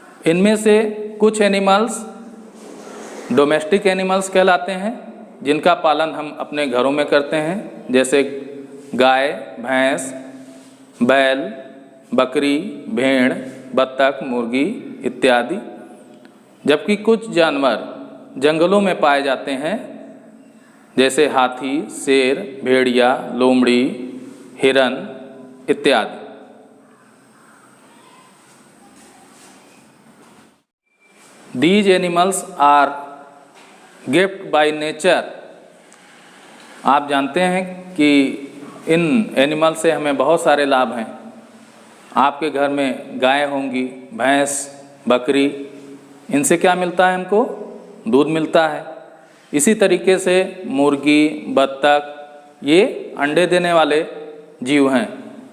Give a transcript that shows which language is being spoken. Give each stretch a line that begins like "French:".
Hindi: इनमें से कुछ एनिमल्स डोमेस्टिक एनिमल्स कहलाते हैं, जिनका पालन हम अपने घरों में करते हैं, जैसे गाय, भैंस, बैल, बकरी, भेड़, बत्तख, मुर्गी इत्यादि। जबकि कुछ जानवर जंगलों में पाए जाते हैं, जैसे हाथी, शेर, भेड़िया, लोमड़ी, हिरन इत्यादि।
English: These animals are gift by nature.
Hindi: आप जानते हैं कि इन एनिमल से हमें बहुत सारे लाभ हैं। आपके घर में गाय होंगी, भैंस, बकरी, इनसे क्या मिलता है? हमको दूध मिलता है। इसी तरीके से मुर्गी, बत्तख ये अंडे देने वाले जीव हैं।